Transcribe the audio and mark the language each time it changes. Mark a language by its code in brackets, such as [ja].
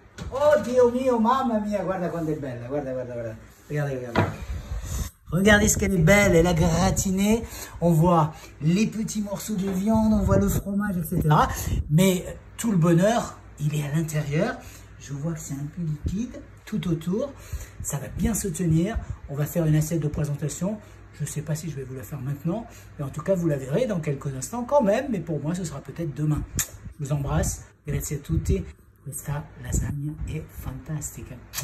[it] Oh Dio mio, mamma mia, guarda quanto è bella, guarda, guarda, guarda. [fr] Regardez, regardez. Regardez ce qu'elle est belle, elle a gratiné, on voit les petits morceaux de viande, on voit le fromage, etc. Mais tout le bonheur, il est à l'intérieur. Je vois que c'est un peu liquide tout autour. Ça va bien se tenir. On va faire une assiette de présentation. Je ne sais pas si je vais vous la faire maintenant, mais en tout cas, vous la verrez dans quelques instants quand même. Mais pour moi, ce sera peut-être demain. Je vous embrasse. [it] Grazie a tutti. Questa lasagna è fantastica.